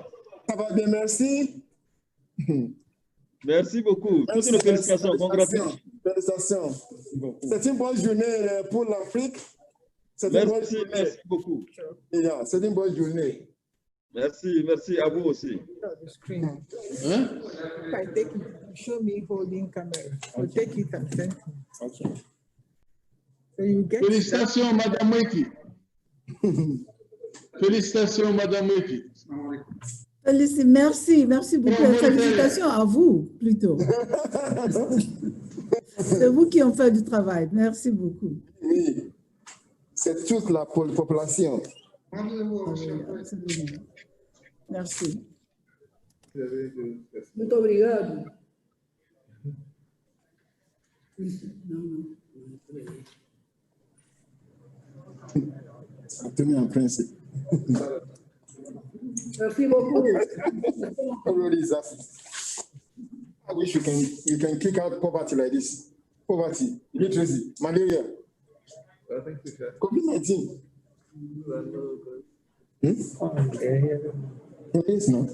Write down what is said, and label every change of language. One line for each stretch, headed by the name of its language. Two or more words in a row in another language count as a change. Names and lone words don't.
French: Ça va bien, merci. Merci beaucoup. Toutes nos félicitations, congratulations. Félicitations. C'est une bonne journée pour l'Afrique. Merci, merci beaucoup. C'est une bonne journée. Merci, merci à vous aussi.
English: The screen. Huh? If I take it, show me holding camera. So take it and send me. Okay. So you get
French: Félicitations, Madame Weki. Félicitations, Madame Weki. Merci beaucoup. Félicitations à vous, plutôt. C'est vous qui ont fait du travail. Merci beaucoup. Oui, c'est toute la population. Absolument. Merci.
Portuguese: Muito obrigado.
French: Tenez en principe. Merci beaucoup.
English: I wish you can kick out poverty like this. Poverty, literacy, malaria, COVID-19. It is not.